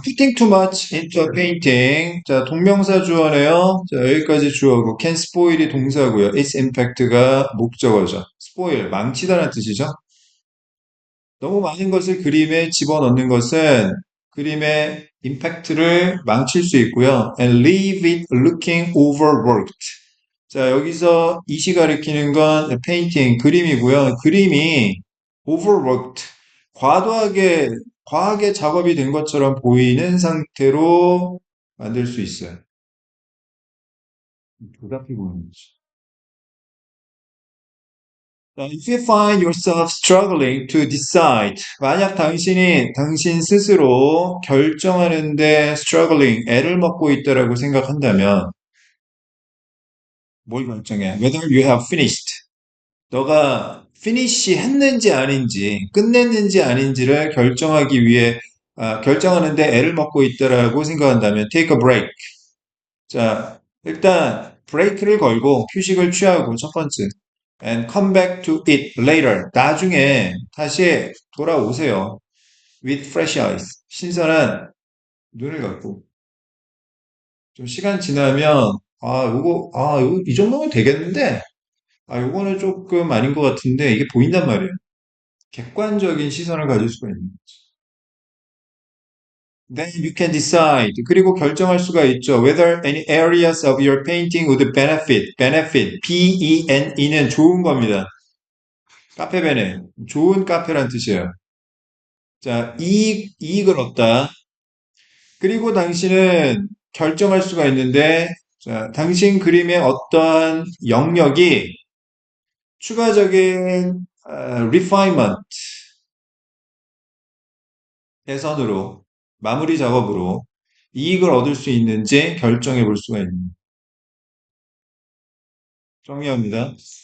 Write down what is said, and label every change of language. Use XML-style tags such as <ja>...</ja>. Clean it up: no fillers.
<en>Putting too much into a painting.</en> <ko>자, 동명사 주어네요. 자, 여기까지 주어고.</ko> <en>Can spoil</en> <ko>이 동사고요.</ko> <en>Its impact</en> <ko>가 목적어죠. spoil, 망치다라는 뜻이죠. 너무 많은 것을 그림에 집어넣는 것은 그림의 임팩트를 망칠 수 있고요.</ko> <en>And leave it looking overworked.</en> <ko>자, 여기서 이시 가리키는 건 페인팅, 그림이고요. 그림이 overworked, 과도하게, 과하게 작업이 된 것처럼 보이는 상태로 만들 수 있어요. 불가피 보이는 거죠. 자,</ko> <en>If you find yourself struggling to decide,</en> <ko>만약 당신이 당신 스스로 결정하는데 struggling, 애를 먹고 있다라고 생각한다면, 뭘 결정해?</ko> <en>Whether you have finished.</en> <ko>너가 finish 했는지 아닌지, 끝냈는지 아닌지를 결정하기 위해, 결정하는데 애를 먹고 있다라고 생각한다면,</ko> <en>take a break.</en> <ko>자, 일단, 브레이크를 걸고 휴식을 취하고, 첫 번째.</ko> <en>And come back to it later.</en> <ko>나중에 다시 돌아오세요.</ko> <en>With fresh eyes.</en> <ko>신선한 눈을 갖고. 좀 시간 지나면, 이 정도면 되겠는데? 요거는 조금 아닌 것 같은데, 이게 보인단 말이에요. 객관적인 시선을 가질 수가 있는 거죠.</ko> <en>Then you can decide.</en> <ko>그리고 결정할 수가 있죠.</ko> <en>Whether any areas of your painting would benefit. benefit.</en> <ko>B-E-N-E는 좋은 겁니다. 카페베네. 좋은 카페란 뜻이에요. 자, 이익을 얻다. 그리고 당신은 결정할 수가 있는데, 자, 당신 그림의 어떠한 영역이 추가적인 refinement, 개선으로, 마무리 작업으로 이익을 얻을 수 있는지 결정해 볼 수가 있는 정의합니다.</ko>